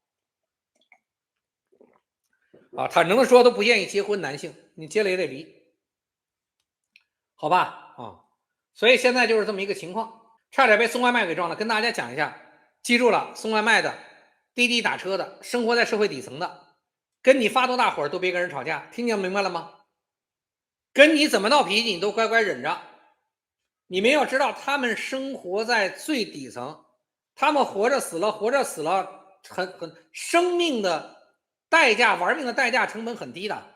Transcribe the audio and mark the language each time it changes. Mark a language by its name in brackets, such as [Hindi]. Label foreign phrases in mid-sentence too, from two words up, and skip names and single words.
[Chinese] 坦誠的說都不願意結婚，男性你結了也得離，好吧所以現在就是這麼一個情況，差點被送外賣給撞了。跟大家講一下，記住了，送外賣的、滴滴打車的、生活在社會底層的，跟你發多大火都別跟人吵架，聽見明白了嗎？跟你怎么鬧脾氣，你都乖乖忍着。你们要知道，他們生活在最底層，他們活着死了，活着死了，生命的代價，玩命的代價成本很低的。